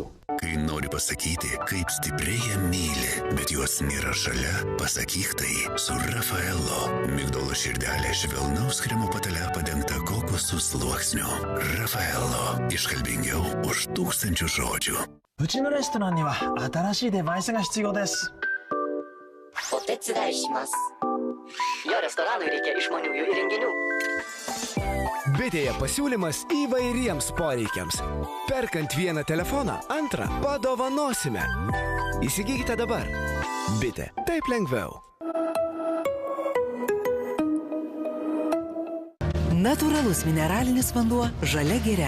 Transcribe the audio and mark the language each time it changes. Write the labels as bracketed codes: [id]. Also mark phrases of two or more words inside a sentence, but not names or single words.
[lt] Kai nori pasakyti, kaip stipriai jie myli, bet juos nėra šalia, pasakyk tai su Rafaelo. Migdolo širdelė švelnaus kremo patale padengta kokosų sluoksniu. Rafaelo. Iškalbingiau už 1000 žodžių. [ja] うちのレストランには新しいデバイスが必要です。お手伝いします。 [lt] Jo restoranui reikia išmaniųjų įrenginių. Bitėje pasiūlymas įvairiems poreikiams. Perkant vieną telefoną, antrą padovanosime. Įsigykite dabar. Bitė. Taip lengviau. Natūralus mineralinis vanduo žalia giria.